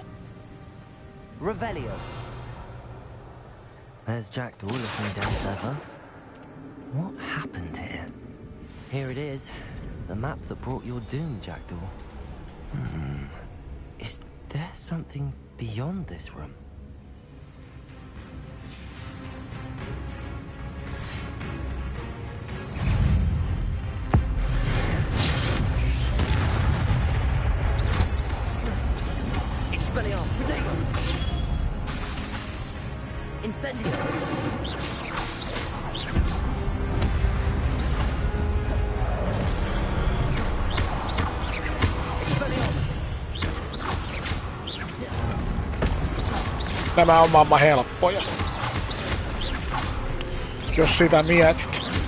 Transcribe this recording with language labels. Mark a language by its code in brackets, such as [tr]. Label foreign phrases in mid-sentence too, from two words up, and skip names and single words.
[en] Revelio. There's Jackdaw looking dead as ever. What happened here? Here it is. The map that brought your doom, Jackdaw. Is there something beyond this room? Expelliarmus. Protego. Incendio. Expelliarmus. [fi] Nämä on maailman helppoja. Jos sitä mietit.